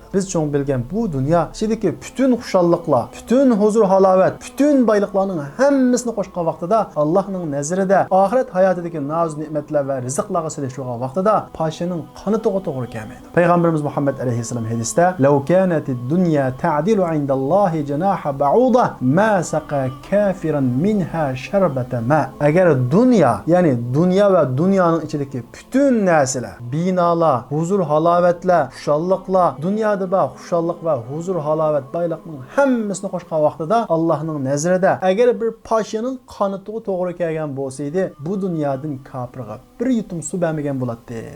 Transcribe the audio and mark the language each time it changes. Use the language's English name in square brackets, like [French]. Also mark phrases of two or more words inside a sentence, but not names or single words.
[Uzbek] Biz cho'ng bilgan bu dunyo ichidagi butun xushalliklar, butun huzur halovat, butun boyliqlarning hammasini qo'shgan vaqtida Allohning nazarida oxirat hayotidagi noz ne'matlar va rizqlarga silishgan vaqtida pashining qoni to'g'ri kelmaydi. Payg'ambarimiz Muhammad alayhisalom hadisda [Arabic] "لو كانت الدنيا تعدل عند الله جناح بعوضة ما سقى كافرا منها شربة ماء." [Uzbek] Agar dunyo, ya'ni dunyo va dunyoning ichidagi butun narsalar, binolar, huzur halovatlar, xushalliklar, dunyoda bor xushallik va huzur halovat boyliqning hammasini qo'shgan vaqtida Allohning nazarida agar bir pashining qoni to'g'ri kelgan bo'lsa edi, bu dunyodan kofirga bir yutum suv bermagan bo'ladi deydi.